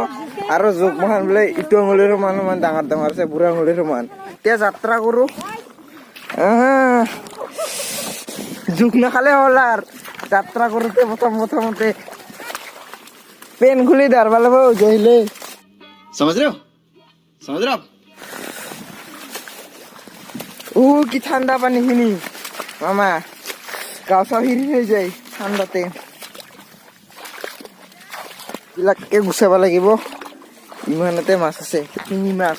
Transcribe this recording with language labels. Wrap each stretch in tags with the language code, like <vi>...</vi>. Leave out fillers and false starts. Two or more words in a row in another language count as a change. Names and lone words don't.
<as>আৰু জোক মহান বোলে ইটো আঙুলিৰ সমান ডাঙৰ ডাঙৰ আছে, বুঢ়া আঙুলিৰ সমান। এতিয়া যাত্ৰা কৰোঁ। জোক নাখালে হ'ল আৰু যাত্ৰা কৰোঁতে প্ৰথমতে পেন খুলি ধৰব লাগিব জহিলে।</as> <hi>समझ रहे हो?</hi> <as>কি ঠাণ্ডা পানীখিনি মামা, গাও চাও হিৰি হৈ যায় ঠাণ্ডাতে। বিলাকে গুচাব লাগিব। ইমানতে মাছ আছে, শিঙি মাছ।</as>